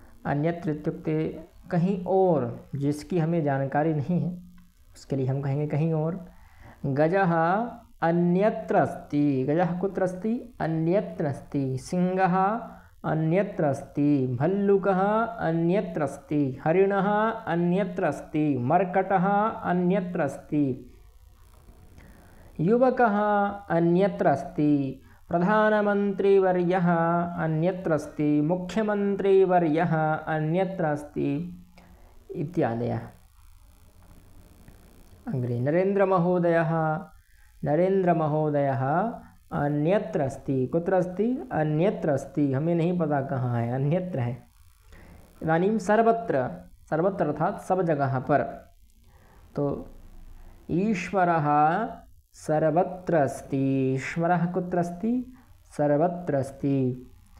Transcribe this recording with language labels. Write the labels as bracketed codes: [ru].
[sa] अन्यत्र इत्युक्ते [hi] कहीं और, जिसकी हमें जानकारी नहीं है, उसके लिए हम कहेंगे कहीं और। [sa] गजः अन्यत्र अस्ति, गजः कुत्र अस्ति, अन्यत्र अस्ति। सिंहः अन्यत्र अस्ति, भल्लुकः अन्यत्र अस्ति, हरिणः अन्यत्र अस्ति, मर्कटः अन्यत्र अस्ति। युवकः अन्यत्र अस्ति, प्रधानमन्त्रीवर्यः अन्यत्र अस्ति, मुख्यमन्त्रीवर्यः अन्यत्र अस्ति इत्यादयः। अग्रे नरेन्द्रमहोदयः, नरेन्द्रमहोदयः अन्यत्र अस्ति। कुत्र अस्ति, अन्यत्र अस्ति। [hi] हमें नहीं पता कहाँ है, अन्यत्र है। [sa] इदानीं सर्वत्र, सर्वत्र अर्थात [hi] सब जगह पर। [sa] तो ईश्वरः सर्वत्र अस्ति, ईश्वरः कुत्र अस्ति, सर्वत्र अस्ति।